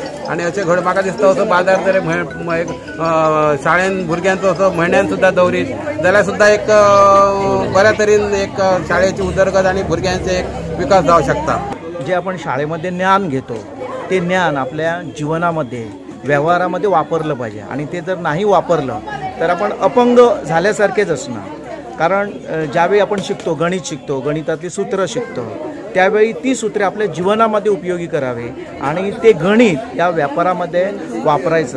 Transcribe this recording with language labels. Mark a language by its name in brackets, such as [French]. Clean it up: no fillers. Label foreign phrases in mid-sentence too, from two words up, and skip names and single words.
[Konkani] आणि अशें घड म्हाका दिसता असो बाजार जर एक शाळेन भुरग्यांचो असो म्हयन्यान सुद्दां दवरीत जाल्यार सुद्दां एक बऱ्या तरेन एक शाळेची उदरगत आणि भुरग्यांचे एक विकास जावं शकता। [Marathi] जे आपण शाळेमध्ये ज्ञान घेतो ते ज्ञान आपल्या जीवनामध्ये, व्यवहारामध्ये वापरलं पाहिजे आणि ते जर नाही वापरलं तर आपण अपंग झाल्यासारखेच असणार। कारण ज्यावेळी आपण शिकतो, गणित शिकतो, गणितातली सूत्र शिकतो, त्यावेळी ती सूत्रे आपल्या जीवनामध्ये उपयोगी करावे आणि ते गणित या व्यापारामध्ये वापरायचं।